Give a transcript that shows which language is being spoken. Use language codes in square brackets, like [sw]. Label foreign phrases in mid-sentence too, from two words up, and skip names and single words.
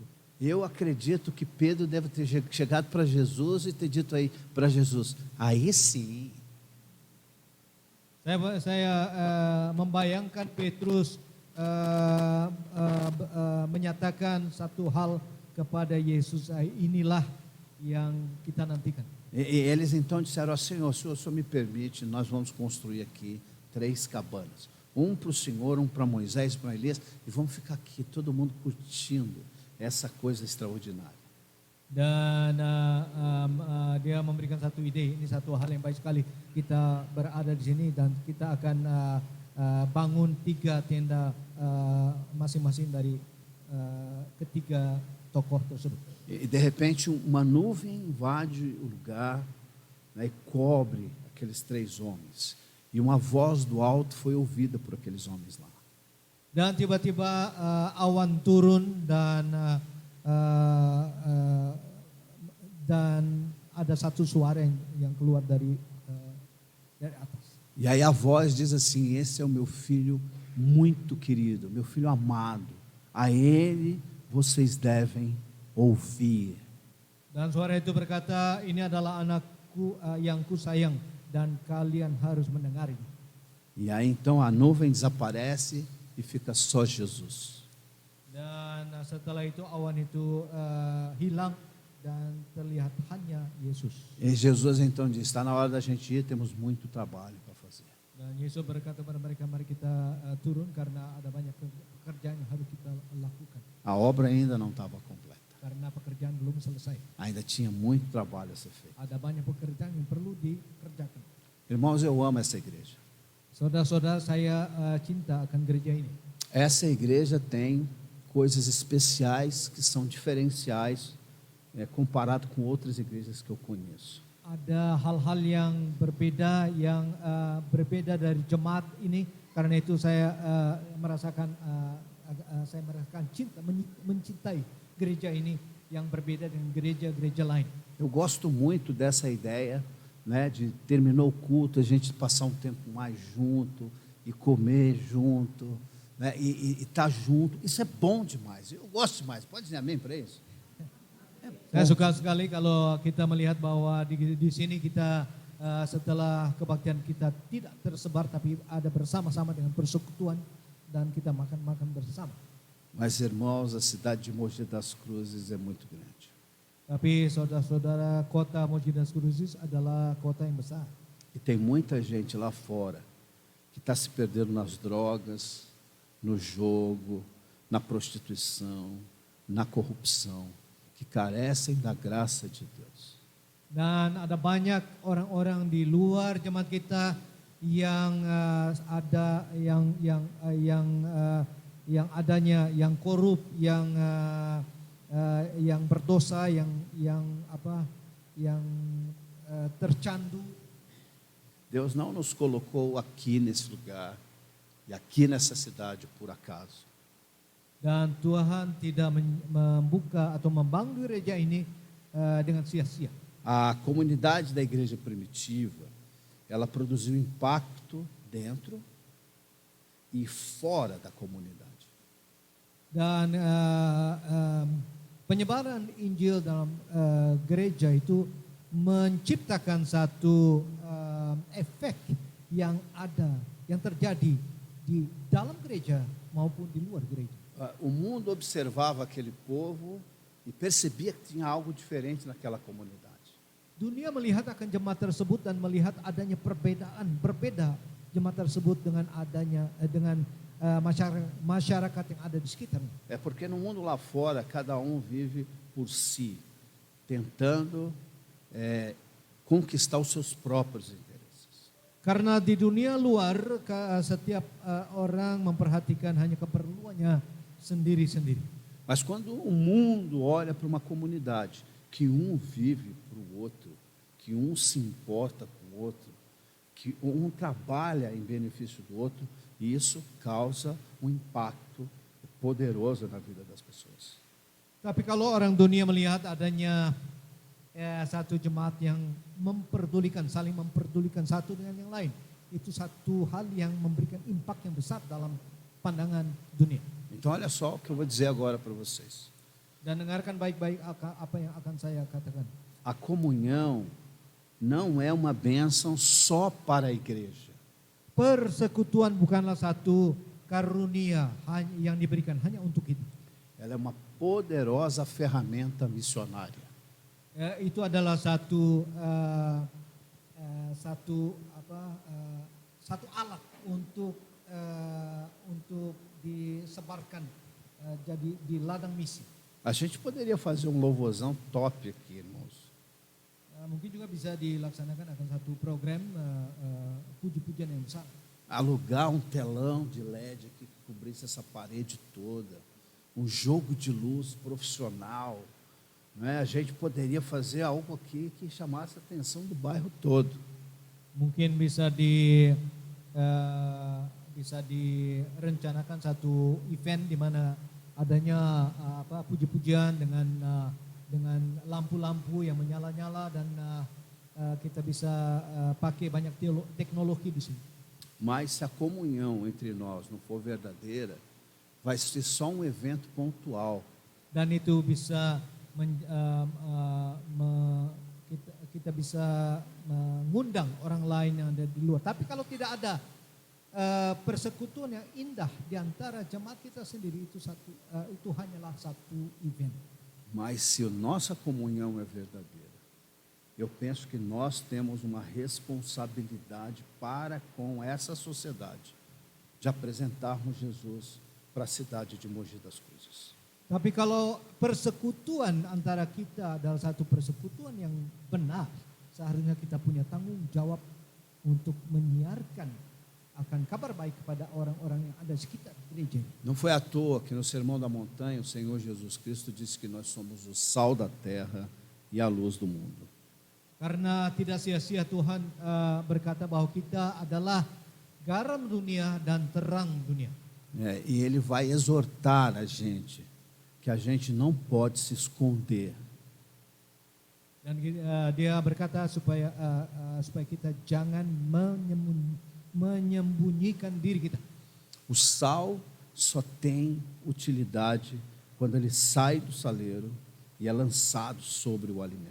[pt] Eu acredito que Pedro deve ter chegado para Jesus e ter dito aí para Jesus: aí sim, [id] Saya membayangkan Petrus menyatakan satu hal kepada Yesus, inilah yang kita nantikan. [pt] E eles então disseram: Senhor, se o Senhor me permite, nós vamos construir aqui 3 cabanas. Um para o Senhor, um para Moisés, para Elias, e vamos ficar aqui, todo mundo curtindo essa coisa extraordinária. [id] Dan dia memberikan satu ide, ini satu hal yang baik sekali. Kita berada di sini dan kita akan bangun 3 tenda masing-masing dari ketiga tokoh tersebut. [pt] E de repente uma nuvem invade o lugar, né, e cobre aqueles 3 homens. E uma voz do alto foi ouvida por aqueles homens lá. [id] Dan tiba-tiba awan turun dan ada satu suara yang keluar dari atas. [pt] E aí a voz diz assim: esse é o meu filho muito querido, meu filho amado. A ele vocês devem ouvir. [id] Dan suara itu berkata, ini adalah anakku yang kusayang dan kalian harus mendengarnya. [pt] E aí então a nuvem desaparece e fica só Jesus. [id] Dan setelah itu awan itu hilang dan terlihat hanya Yesus. [pt] E Jesus então diz: está na hora da gente ir, temos muito trabalho para fazer. [id] Dan Yesus berkata kepada mereka, mari kita turun karena ada banyak pekerjaan yang harus kita lakukan. [pt] A obra ainda não estava completa. [id] Karena pekerjaan belum selesai. [pt] Ainda tinha muito trabalho a ser feito. [id] Ada banyak pekerjaan yang perlu dikerjakan. [pt] Irmãos, eu amo essa igreja. [id] Saudara-saudara, saya cinta akan gereja ini. [pt] Essa igreja tem coisas especiais que são diferenciais comparado com outras igrejas que eu conheço. [id] Ada hal-hal yang berbeda dari jemaat ini. Karena itu saya merasakan cinta, mencintai gereja ini yang berbeda dengan gereja-gereja lain. [pt] Eu gosto muito dessa ideia, né, de terminou o culto, a gente passar um tempo mais junto e comer junto, né, e estar junto. Isso é bom demais. Eu gosto demais. Pode dizer amém para isso? [id] Saya suka sekali kalau kita melihat bahwa di sini kita setelah kebaktian kita tidak tersebar tapi ada bersama-sama dengan persekutuan dan kita makan-makan bersama. [pt] Mas, irmãos, a cidade de Mogi das Cruzes é muito grande. [id] Tapi saudara-saudara, kota Mogi das Cruzes adalah kota yang besar. [pt] E tem muita gente lá fora que está se perdendo nas drogas, no jogo, na prostituição, na corrupção, que carecem da graça de Deus. [id] Dan ada banyak orang-orang di luar jemaat kita yang yang korup, yang berdosa, yang tercandu. [pt] Deus não nos colocou aqui nesse lugar e aqui nessa cidade por acaso. [id] Dan Tuhan tidak membuka atau membangun gereja ini dengan sia-sia. [pt] A comunidade da igreja primitiva, ela produziu impacto dentro e fora da comunidade. [id] Dan penyebaran Injil dalam gereja itu menciptakan satu efek yang terjadi di dalam gereja maupun di luar gereja. [pt] O mundo observava aquele povo e percebia que tinha algo diferente naquela comunidade. [id] Dunia melihat akan jemaat tersebut dan melihat adanya berbeda jemaat tersebut dengan masyarakat yang ada di sekitarnya. [pt] É porque no mundo lá fora cada um vive por si, tentando conquistar os seus próprios interesses. [id] Karena di dunia luar setiap orang memperhatikan hanya keperluannya sendiri-sendiri. [pt] Mas quando o mundo olha para uma comunidade que um vive para o outro, que um se importa com o outro, que um trabalha em benefício do outro, isso causa um impacto poderoso na vida das pessoas. [id] Tapi kalau orang dunia melihat adanya satu jemaat yang saling memperdulikan satu dengan yang lain, itu satu hal yang memberikan impact yang besar dalam pandangan dunia. [pt] Então olha só o que eu vou dizer agora para vocês. [id] Dan dengarkan baik-baik apa yang akan saya katakan. [pt] A comunhão não é uma bênção só para a igreja. [id] persekutuan bukanlah satu karunia yang diberikan hanya untuk kita. [pt] Ela é uma poderosa ferramenta missionária. [id] Itu adalah satu alat untuk disebarkan jadi di ladang misi. [pt] A gente poderia fazer um louvorzão top aqui, irmãos. [id] Mungkin juga bisa dilaksanakan akan satu program puji-pujian yang besar. [pt] Alugar um telão de LED aqui que cobrisse essa parede toda, um jogo de luz profissional, né? A gente poderia fazer algo aqui que chamasse a atenção do bairro todo. [id] Mungkin bisa direncanakan satu event di mana adanya puji-pujian dengan lampu-lampu yang menyala-nyala dan kita bisa pakai banyak teknologi di sini. [pt] Mas se a comunhão entre nós não for verdadeira, vai ser só um evento pontual. [id] Dan itu bisa kita bisa mengundang orang lain yang ada di luar. Tapi kalau tidak ada persekutuan yang indah di antara jemaat kita sendiri, itu hanyalah satu event. [pt] Mas se a nossa comunhão é verdadeira, eu penso que nós temos uma responsabilidade para com essa sociedade de apresentarmos Jesus para a cidade de Mogi das Cruzes. [id] Tapi kalau persekutuan antara kita adalah satu persekutuan yang benar, seharusnya kita punya tanggung jawab untuk menyiarkan akan kabar baik kepada orang-orang yang ada di sekitar gereja. [pt] Não foi à toa que no Sermão da Montanha o Senhor Jesus Cristo disse que nós somos o sal da terra e a luz do mundo. [id] Karena tidak sia-sia Tuhan berkata bahwa kita adalah garam dunia dan terang dunia. [pt] E Ele vai exortar a gente que a gente não pode se esconder. [id] Dan dia berkata supaya kita jangan menyembunyikan diri kita. [pt] O sal só tem utilidade quando ele sai do saleiro e é lançado sobre o alimento.